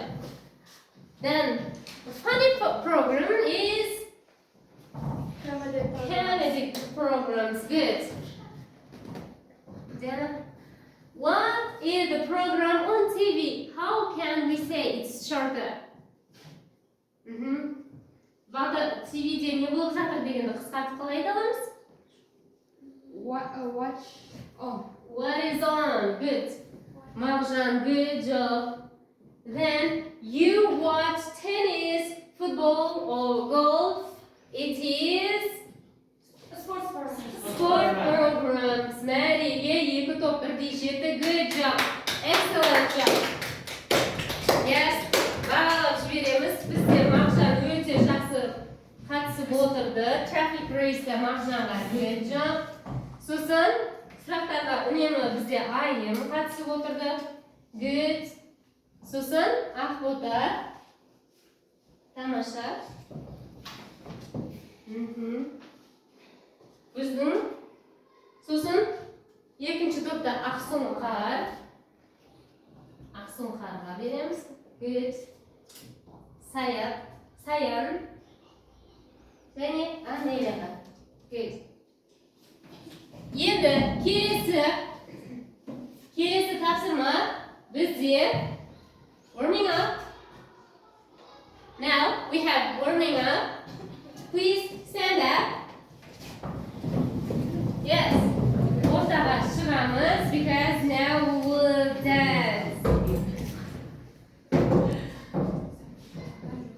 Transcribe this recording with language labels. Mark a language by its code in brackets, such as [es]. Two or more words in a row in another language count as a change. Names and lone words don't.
[en] Then the funny program is. Comedy programs, good. Then, what is the program on TV? How can we say it's shorter? [kk] Бағда TV-де не болып жатыр дегенді қысқартып қалай айта аламыз? [en] Watch on. What is on? Good. Marjan, good job. Then you watch tennis, football, or golf. It is Sports program. sport programs. [kk] Мәреге екі топ бірдей жетті. [en] Good job. Excellent job. Yes. [kk] Бағалап жібереміз. Бізде Маржан өте жақсы қатысып отырды. [en] Traffic race'те [kk] Маржанға [en] good job. [kk] Сосын сұрақтарға үнемі бізде айым қатысып отырды. Good. Сосын Ақбота. Тамаша. Біздің сосын екінші топта Ақсұңқарға береміз. Good. Саян және Анелияға. Good. Енді келесі тапсырма бізде [en] warming up. Now we have warming up. Please stand up. Yes. [kk] Ортаға шығамыз [en] because now we will dance.